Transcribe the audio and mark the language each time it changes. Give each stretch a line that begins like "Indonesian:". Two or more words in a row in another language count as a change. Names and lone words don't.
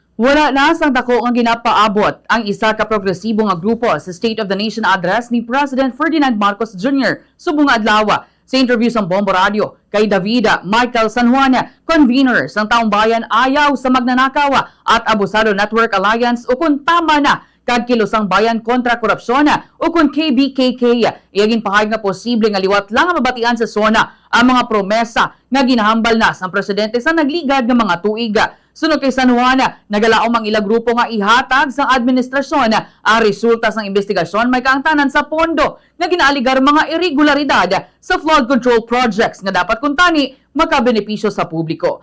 Hiligaynon: Wala na sang dako ang ginapaabot ang isa ka progresibo nga grupo sa State of the Nation address ni President Ferdinand Marcos Jr. subong adlaw. Sa interview sa Bombo Radio kay Davida Michael San Juan, convener sang Taong Bayan ayaw sa magnanakaw at Abusado Network Alliance o kung tama na kag Kilosang Bayan kontra korupsyon o kung KBKK. Iyagin pahayag nga posible nga liwat lang ang mabatian sa SONA ang mga promesa nga ginahambal na sa presidente sa nagligad ng mga tuig. Sunod kay San Juan, nagalaom ang ilang grupo nga ihatag sa administrasyon ang resulta ng investigasyon may kaangtanan sa pondo nga ginaaligar mga irregularidad sa flood control projects nga dapat kuntani makabenepisyo sa publiko.